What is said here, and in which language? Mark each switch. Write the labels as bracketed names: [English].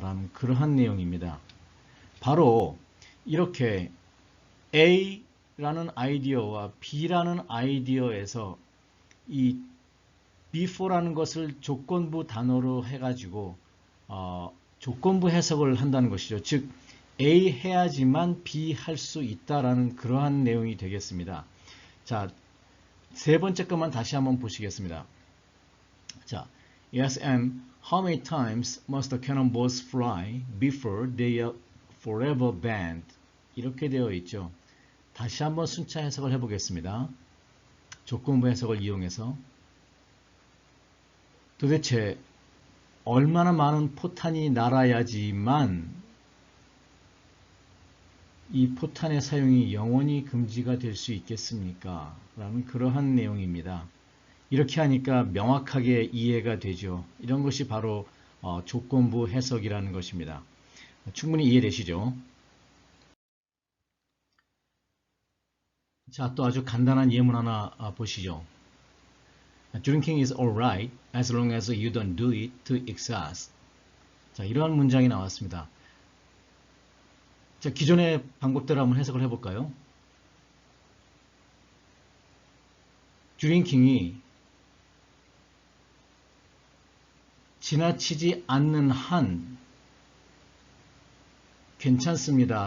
[Korean] 라는 그러한 내용입니다. 바로 이렇게 A라는 아이디어와 B라는 아이디어에서 이 before라는 것을 조건부 단어로 해가지고 조건부 해석을 한다는 것이죠. 즉 A 해야지만 B 할 수 있다라는 그러한 내용이 되겠습니다. 자, 세 번째 것만 다시 한번 보시겠습니다. [English] 자, yes, and how many times must the cannonballs fly before they are forever banned? [Korean] 이렇게 되어 있죠. 다시 한번 순차 해석을 해보겠습니다. 조건부 해석을 이용해서 도대체 얼마나 많은 포탄이 날아야지만 이 포탄의 사용이 영원히 금지가 될 수 있겠습니까? 라는 그러한 내용입니다. 이렇게 하니까 명확하게 이해가 되죠. 이런 것이 바로 조건부 해석이라는 것입니다. 충분히 이해되시죠? 자, 또 아주 간단한 예문 하나 보시죠. [English] Drinking is alright as long as you don't do it to excess. [Korean] 자, 이러한 문장이 나왔습니다. 자, 기존의 방법대로 한번 해석을 해볼까요? 드링킹이 지나치지 않는 한 괜찮습니다.